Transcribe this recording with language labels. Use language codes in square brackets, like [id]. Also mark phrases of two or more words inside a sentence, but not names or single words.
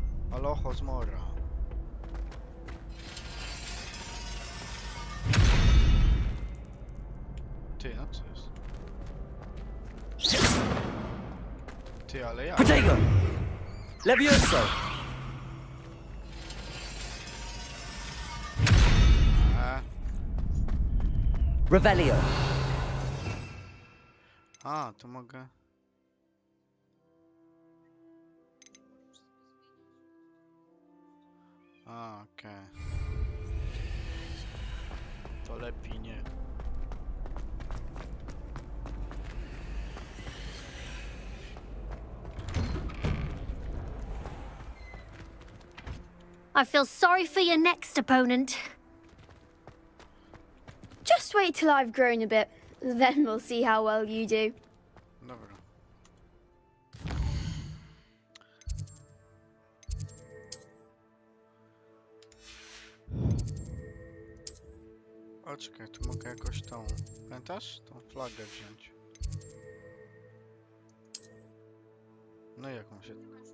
[pl] Aloho zmora. Ty, no co jest? Ty, ale jak? [la] Protego! Levioso! Revelio! [pl] A, to mogę... A, okej. To lepiej nie. [en] I feel sorry for your next opponent. Just wait till I've grown a bit. Then we'll see how well you do. [pl] Dobra. O, czekaj, tu mogę jakoś tą... Pamiętasz? Tą flagę wziąć. No i jak mam się...